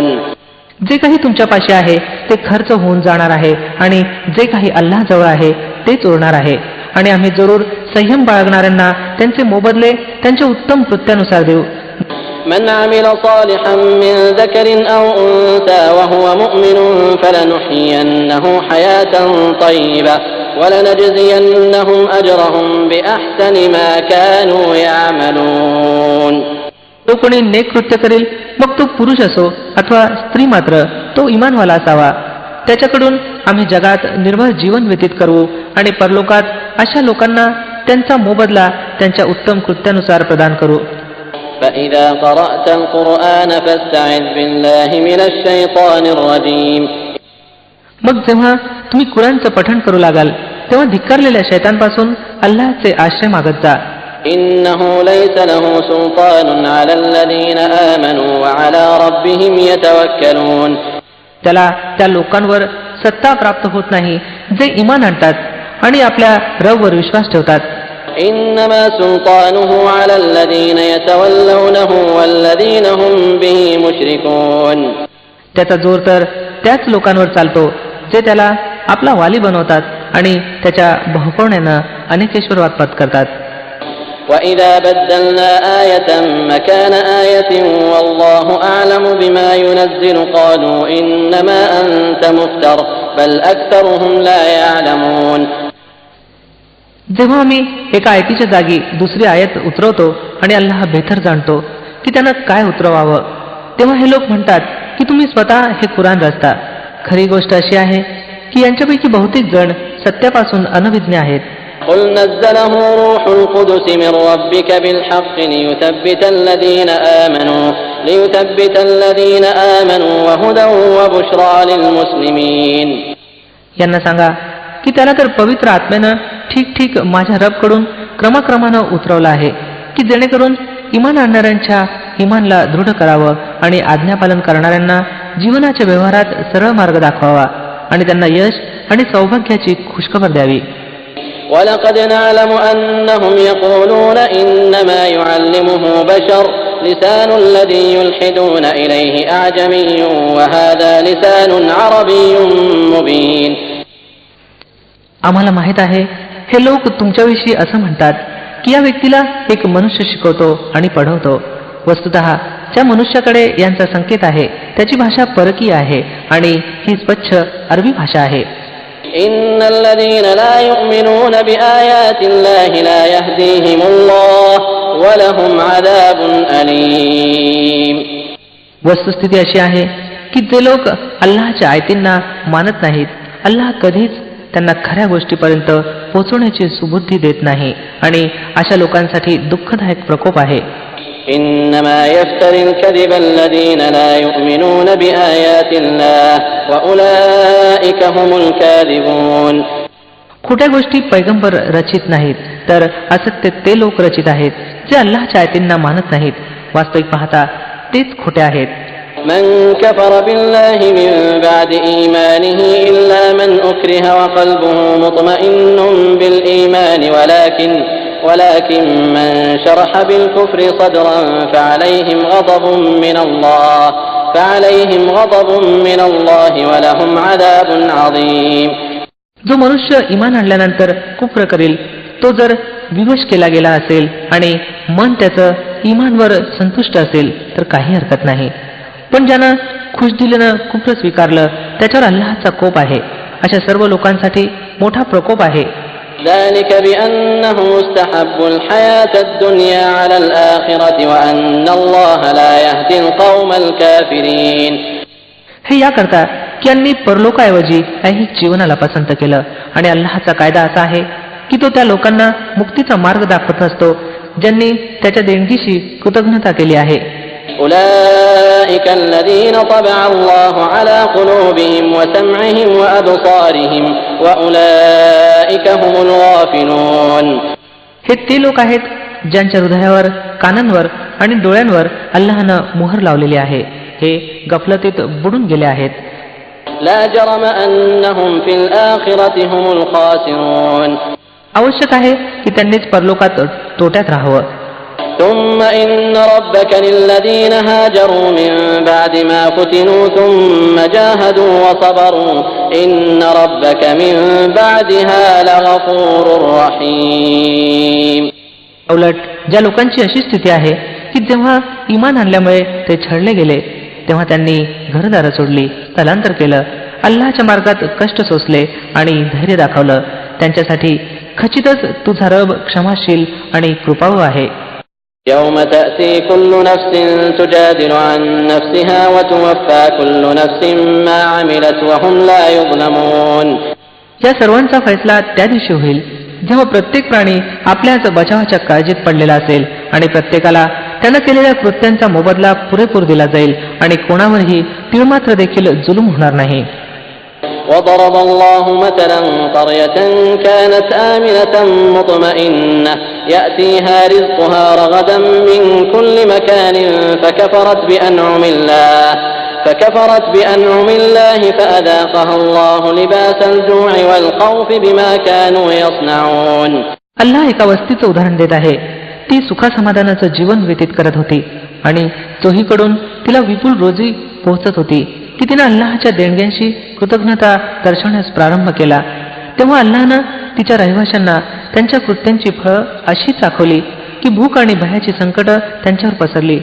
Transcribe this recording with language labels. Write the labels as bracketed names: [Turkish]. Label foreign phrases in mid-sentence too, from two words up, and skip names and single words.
[Marathi] जे काही तुमच्यापाशी आहे ते खर्च होऊन जाणार आहे आणि जे काही अल्लाहजवळ आहे तेच उरणार आहे आणि आम्ही जरूर संयम बाळगणाऱ्यांना त्यांचे मोबदले त्यांच्या उत्तम कृत्यानुसार देऊ. [Arabic] من عمل صالحا من ذكر أو أنثى وهو مؤمن فلنحيينه حياة طيبة ولنجزينهم أجرهم بأحسن ما كانوا يعملون. [Marathi] तो कोणी नेक कृत्य करेल, मग तो पुरुष असो अथवा स्त्री, मात्र तो इमानवाला असावा. त्याच्याकडून आम्ही जगात निर्भय जीवन व्यतीत करू आणि परलोकात अशा लोकांना त्यांचा मोबदला त्यांच्या उत्तम कृत्यानुसार प्रदान करू. [Arabic] فإذا قرأت القرآن فاستعذ بالله من الشيطان الرجيم. [Marathi] मग जेव्हा तुम्ही कुराणचं पठण करू लागाल तेव्हा धिक्कारलेल्या शैतानपासून अल्लाहचे आश्रय मागत जा. [Arabic] إنه ليس له سلطان على الذين آمنوا وعلى ربهم يتوكلون. [Marathi] त्याला त्या लोकांवर सत्ता प्राप्त होत नाही जे ईमान आणतात आणि आपल्या रबवर विश्वास ठेवतात. [Arabic] إنما سلطانه على الذين يتولونه والذين هم به مشركون. [Marathi] त्याचा जोर तर त्याच लोकांवर चालतो जे त्याला आपला वाली बनवतात आणि त्याच्या बहुपवण्यानं अनेकेश्वरवाद पत्करतात. [Arabic] وإذا بدلنا آية مكان آية والله أعلم بما ينزل قالوا إنما أنت مفتر بل أكثرهم لا يعلمون. [Marathi] जेव्हा आम्ही एका आयतीच्या जागी दुसरी आयत उतरवतो आणि अल्लाह बेहतर जाणतो की त्यांना काय उतरवावं, तेव्हा हे लोक म्हणतात की तुम्ही स्वतः हे कुराण रचता. खरी गोष्ट अशी आहे की यांच्यापैकी बहुतेक जण सत्यापासून अनभिज्ञ आहेत. [Arabic] قل نزله روح القدس من ربك بالحق ليثبت الذين آمنوا وهدى وبشرى للمسلمين. [Marathi] यांना सांगा की त्याला तर पवित्र आत्म्यानं ठीक ठीक माझ्या रबकडून क्रमाक्रमानं उतरवलं आहे की जेणेकरून इमान आणणाऱ्यांच्या इमानला दृढ करावं आणि आज्ञापालन करणाऱ्यांना जीवनाच्या व्यवहारात सरळ मार्ग दाखवावा आणि त्यांना यश आणि सौभाग्याची खुशखबर द्यावी. [Arabic] وَلَقَدْ نَعْلَمُ أَنَّهُمْ يَقُولُونَ إِنَّمَا يُعَلِّمُهُ بَشَرٌ لِسَانُ الَّذِي يُلْحِدُونَ إِلَيْهِ أَعْجَمِيٌّ وَهَذَا لِسَانٌ عَرَبِيٌّ مُبِينٌ. [Marathi] आम्हाला माहित आहे हे लोक तुमच्याविषयी असं म्हणतात की या व्यक्तीला एक मनुष्य शिकवतो आणि पढवतो. वस्तुतः ज्या मनुष्याकडे यांचा संकेत आहे त्याची भाषा परकीय आहे आणि ही स्वच्छ अरबी भाषा आहे. [Arabic] إِنَّ الَّذِينَ لَا يُؤْمِنُونَ بِآيَاتِ اللَّهِ لَا يَهْدِيهِمُ اللَّهُ وَلَهُمْ عَذَابٌ أَلِيمٌ. [Marathi] वस्तुस्थिती अशी आहे की जे लोक अल्लाहच्या आयतींना मानत नाहीत, अल्लाह कधीच त्यांना खऱ्या गोष्टीपर्यंत पोहोचवण्याची सुबुद्धी देत नाही आणि अशा लोकांसाठी दुःखदायक प्रकोप आहे. [Arabic] إنما يفتري الكذب الذين لا يؤمنون بآيات الله وأولئك هم الكاذبون. [Marathi] खोट्या गोष्टी पैगंबर रचित नाहीत तर असत्य ते लोक रचित आहेत जे अल्लाहच्या आयतींना मानत नाहीत. वास्तविक पाहता तेच खोटे आहेत. [Arabic] من كفر بالله من بعد إيمانه إلا من أكره وقلبه مطمئن بالإيمان ولكن من شرح بالكفر صدرا فعليهم غضب من الله ولهم عذاب عظيم. [Marathi] जो मनुष्य इमान आणल्यानंतर कुफ्र करेल तो जर विवश केला गेला असेल आणि मन त्याचं इमानवर संतुष्ट असेल तर काही हरकत नाही, पण ज्यानं खुशदिलीनं कुफ्र स्वीकारलं त्याच्यावर अल्लाहचा कोप आहे. अशा सर्व लोकांसाठी मोठा प्रकोप आहे. [Arabic] ذلك بأنهم استحبوا الحياة الدنيا على الآخرة وأن الله لا يهدي القوم الكافرين. [Marathi] हे याकरता की यांनी परलोकाऐवजी ऐहिक जीवनाला पसंत केलं आणि अल्लाहचा कायदा असा आहे की तो त्या लोकांना मुक्तीचा मार्ग दाखवत असतो ज्यांनी त्याच्या देणगीशी कृतज्ञता केली आहे. [Arabic] أولئك الذين طبع الله على قلوبهم وسمعهم وأبصارهم وأولئك هم الغافلون. [Marathi] हे ते लोक आहेत ज्यांच्या हृदयावर, कानांवर आणि डोळ्यांवर अल्लाहनं मोहर लावलेली आहे. हे गफलतीत बुडून गेले आहेत. [Arabic] لا جرم أنهم في الآخرة هم الخاسرون. [Marathi] आवश्यक आहे की त्यांनीच परलोकात तोट्यात राहावं. [Arabic] ثم إن ربك للذين هاجروا من بعد ما فتنوا ثم جاهدوا وصبروا إن ربك من بعدها لغفور رحيم. [Marathi] उलट ज्या लोकांची अशी स्थिती आहे की जेव्हा इमान आणल्यामुळे ते छळले गेले तेव्हा त्यांनी घरदारं सोडली, स्थलांतर केलं, अल्लाहच्या मार्गात कष्ट सोसले आणि धैर्य दाखवलं, त्यांच्यासाठी खचितच तुझा रब क्षमाशील आणि कृपाळू आहे. [Arabic] يوم تأتي كل نفس تجادل عن نفسها وتوفى كل نفس ما عملت وهم لا يظلمون. [Marathi] या सर्वांचा फैसला त्या दिवशी होईल जेव्हा प्रत्येक प्राणी आपल्याच बचावाच्या काळजीत पडलेला असेल आणि प्रत्येकाला त्यानं केलेल्या कृत्यांचा मोबदला पुरेपूर दिला जाईल आणि कोणावरही तीळमात्र देखील जुलूम होणार नाही. [Arabic] وضرب الله مثلا قرية كانت آمنة مطمئنة يأتيها رزقها رغدا من كل مكان فكفرت بأنعم الله فأذاقها الله لباس الجوع والخوف بما كانوا يصنعون. [Marathi] अल्लाह एका वस्तीचं उदाहरण देत आहे. ती सुखासमाधानाचं जीवन व्यतीत करत होती आणि चोहीकडून तिला विपुल रोजी पोहोचत होती की तिने अल्लाहच्या देणग्यांशी कृतज्ञता दर्शवण्यास प्रारंभ केला. तेव्हा अल्लाहनं तिच्या रहिवाशांना त्यांच्या कृत्यांची फळं अशी चाखवली की भूक आणि भयाची संकट त्यांच्यावर पसरली.